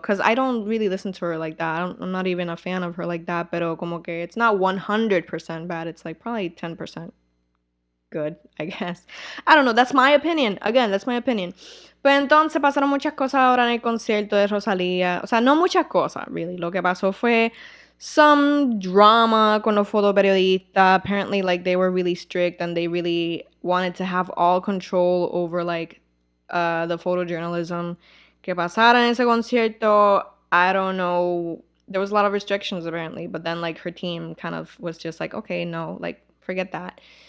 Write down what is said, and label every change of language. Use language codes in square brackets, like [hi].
[en] Because I don't really listen to her like that. I'm not even a fan of her like that. [es] Pero como que [en] it's not 100% bad. It's like probably 10% good, I guess. I don't know. That's my opinion. Again, that's my opinion. [es] Pues entonces pasaron muchas cosas ahora en el concierto de Rosalía. O sea, no muchas cosas, [en] really. [es] Lo que pasó fue [en] some drama [es] con los fotoperiodistas. [en] Apparently, like, they were really strict and they really wanted to have all control over, like, the photojournalism [es] que pasara en ese concierto. [en] I don't know. There was a lot of restrictions, apparently. But then, like, her team kind of was just like, okay, no, like, forget that.